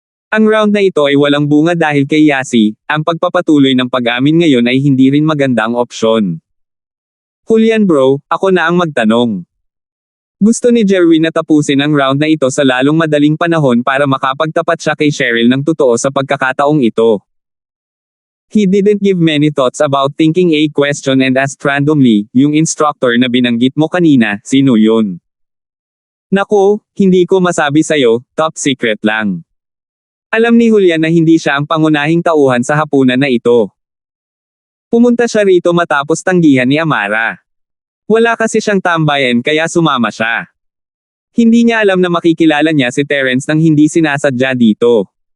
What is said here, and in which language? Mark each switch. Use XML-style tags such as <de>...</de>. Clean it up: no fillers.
<tl>Ang round na ito ay walang bunga dahil kay Yasi, ang pagpapatuloy ng pag-amin ngayon ay hindi rin magandang opsyon. Julian bro, ako na ang magtanong. Gusto ni Jerwin na tapusin ang round na ito sa lalong madaling panahon para makapagtapat siya kay Cheryl ng totoo sa pagkakataong ito.</tl> <en>He didn't give many thoughts about thinking a question and asked randomly,</en> <tl>yung instructor na binanggit mo kanina, sino yun? Naku, hindi ko masabi sa'yo, top secret lang. Alam ni Julian na hindi siya ang pangunahing tauhan sa hapunan na ito. Pumunta siya rito matapos tanggihan ni Amara. Wala kasi siyang tambayan kaya sumama siya. Hindi niya alam na makikilala niya si Terence nang hindi sinasadya dito.</tl>